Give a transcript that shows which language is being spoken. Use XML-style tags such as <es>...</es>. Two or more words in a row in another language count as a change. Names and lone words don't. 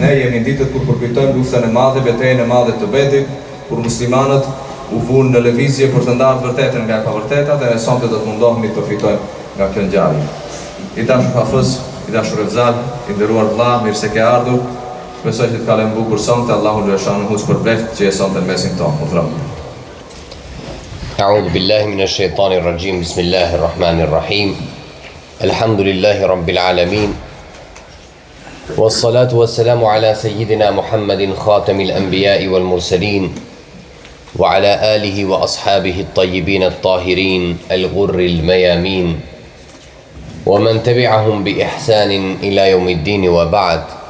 <sq>Ne jemi në ditët kur përkujtojmë luftën e madhe, betejën e madhe të Bedrit, kur muslimanët u vunë në lëvizje për të ndarë vërtetën nga e pavërtetat, dhe ne sonte do të mundohemi të përfitojmë nga kjo ngjarje. I dashur Hafiz, i dashur Efzal, i nderuar vëlla, mirë se ke ardhur. Besoj që të kalojmë bukur sonte, Allahu Lueshanuhu shpërbleft që je sonte në mesin tonë.</sq> <ar>أعوذ بالله من الشيطان الرجيم بسم الله الرحمن الرحيم الحمد لله رب العالمين والصلاة والسلام على سيدنا محمد خاتم الأنبياء والمرسلين وعلى آله وأصحابه الطيبين الطاهرين الغر الميامين ومن تبعهم بإحسان إلى يوم الدين وبعد.</ar>